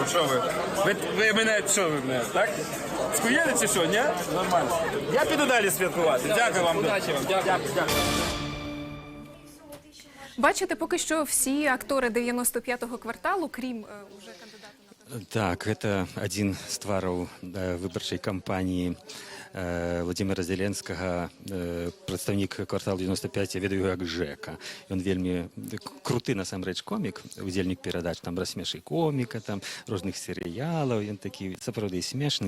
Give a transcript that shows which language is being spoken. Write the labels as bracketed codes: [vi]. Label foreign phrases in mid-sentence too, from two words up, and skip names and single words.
[uk] Що ви? Ви мене, так? Скуєли чи що, ні? Нормально. Я піду далі святкувати. Дякую вам. Удачі вам. Дякую. Бачите, поки що всі актори 95-го кварталу, крім уже кандидата на... Так, [be] гэта адзін з твараў выбарчай кампаніі Владимира Зеленскага, прадстаўнік кварталу 95, я ведаю як Жека. Ён вельмі круты насамрэч комік, удзельнік перадач, там рассмешы коміка, там розных серыялаў, ён такі сапраўды смешны.